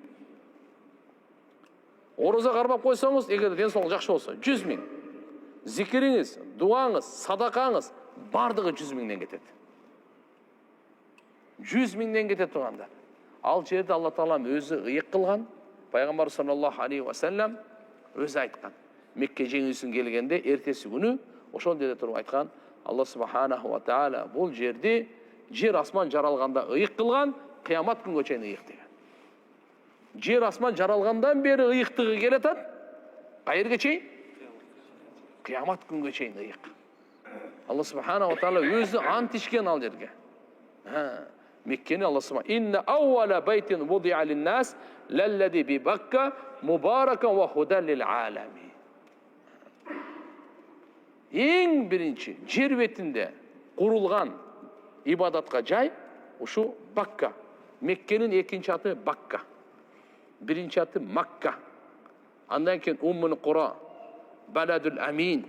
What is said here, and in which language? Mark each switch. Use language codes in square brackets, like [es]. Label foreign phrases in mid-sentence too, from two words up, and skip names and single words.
[ky] Ороза кармап койсоңуз, эгер ден соолук жакшы болсо, 100 миң. Зикириңиз, дуаңыз, садакаңыз бардыгы 100 миңден кетет. 100 миңден кетет, туугандар. Ал жерде Алла Таалам өзү ыйык кылган, Пайгамбар [ar] صلى الله عليه وسلم [ky] өзү айткан. Мекке жеңүүсүн келгенде эртеси күнү ошол жерде туруп айткан Алла [ar] سبحانه وتعالى [ky] бул жерди жер асман жаралганда ыйык кылган, кыямат күнгө чейин ыйык деген. Жер асман жаралгандан бери ыйыктыгы келатат. Кайерге чейин? Кыямат күнгө чейин ыйык. Алла [ar] سبحانه وتعالى [ky] өзү ант ичкен ал жерге. [ar] Меккени Алла سبحانه إن أول بيت وضع للناس للذي ببكة مباركا وهدى للعالمين. [ky] Эң биринчи жер бетинде курулган ибадатка жай ушу Бакка. Меккенин экинчи аты Бакка. Биринчи аты Макка. Андан кийин Уммул Кура, Баладул Амин.